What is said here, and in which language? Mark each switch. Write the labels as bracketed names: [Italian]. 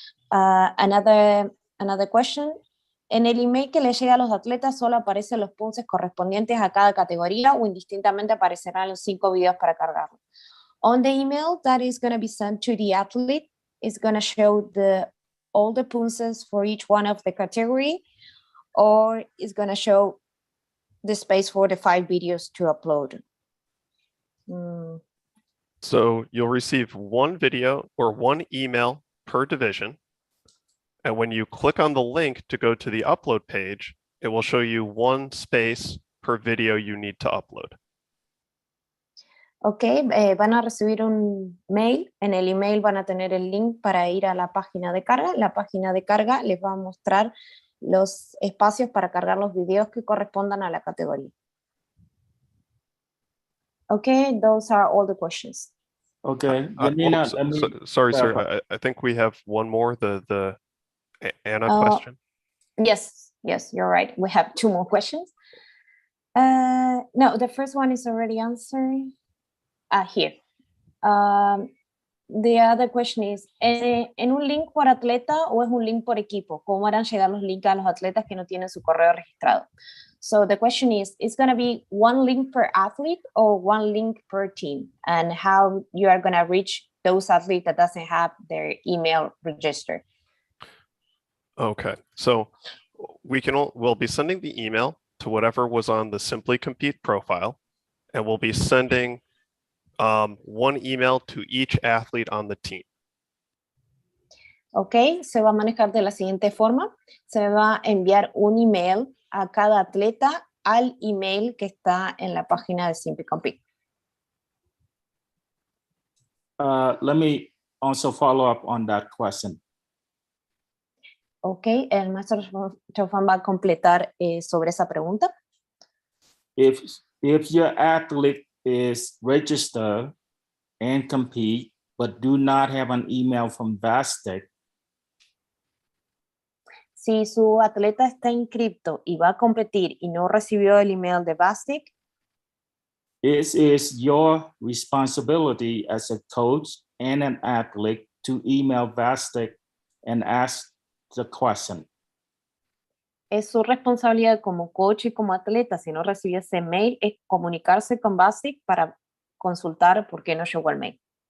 [English] Another question. [Spanish] En el email que le llega a los atletas solo aparecen los Poomsae correspondientes a cada categoría o indistintamente aparecerán los 5 videos para cargarlo. [English] On the email that is going to be sent to the athlete is going to show all the Poomsaes for each one of the category, or is going to show the space for the 5 videos to upload. So you'll receive 1 video or 1 email per division. And when you click on the link to go to the upload page, it will show you 1 space per video you need to upload. [Spanish] Ok, van a recibir un mail. En el email van a tener el link para ir a la página de carga. La página de carga les va a mostrar los espacios para cargar los videos que correspondan a la categoría. [English] Okay, those are all the questions. Okay, Janina, sorry, sir. I think we have one more. The Anna question. Yes, you're right. We have 2 more questions. No, the first one is already answered. Here. The other question is, [Spanish] ¿en un link por atleta o es un link por equipo? ¿Cómo harán llegar los links a los atletas que no tienen su correo registrado? [English] So the question is, it's going to be one link per athlete or one link per team? And how you are going to reach those athletes that doesn't have their email registered? Okay, so we'll be sending the email to whatever was on the Simply Compete profile, and we'll be sending one email to each athlete on the team. [Spanish] Ok, se va a manejar de la siguiente forma. Se va a enviar un email a cada atleta al email que está en la página de Simply Compete. [English] Let me also follow up on that question. [Spanish] Ok, el maestro Chofan va a completar sobre esa pregunta. [English] If your athlete is registered and compete, but do not have an email from Vastic, [Spanish] Si su atleta está inscripto y va a competir y no recibió el email de Vastic, [English] it is your responsibility as a coach and an athlete to email Vastic and ask the question. [Spanish] es su responsabilidad como coach y como atleta, si no recibió ese mail, es comunicarse con Vastic para consultar por qué no llegó el mail.